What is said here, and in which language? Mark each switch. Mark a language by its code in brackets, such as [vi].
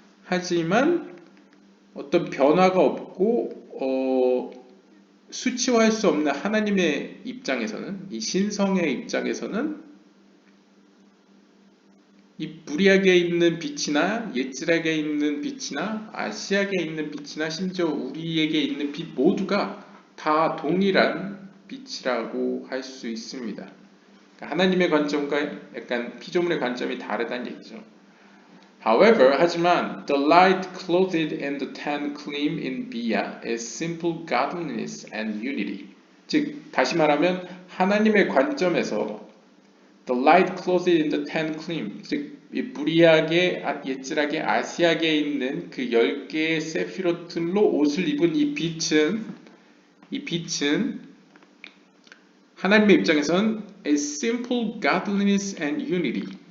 [ko] 하지만 어떤 변화가 없고 수치화할 수 없는 하나님의 입장에서는, 이 신성의 입장에서는 이 무리아계에 있는 빛이나 예지락에 있는 빛이나 아시아계에 있는 빛이나 심지어 우리에게 있는 빛 모두가 다 동일한 빛이라고 할 수 있습니다. 그러니까 하나님의 관점과 약간 피조물의 관점이 다르다는 얘기죠. [en] However, [ko] 하지만 [en] the light clothed in the ten claim in Bia is simple godliness and unity. [ko] 즉 다시 말하면 하나님의 관점에서 [en] the light clothed in the ten claim, [ko] 즉 무리하게 예지락의 아시아계에 있는 그 10개의 세피롯들로 옷을 입은 이 빛은 하나님의 입장에서는 [en] is simple godliness and unity.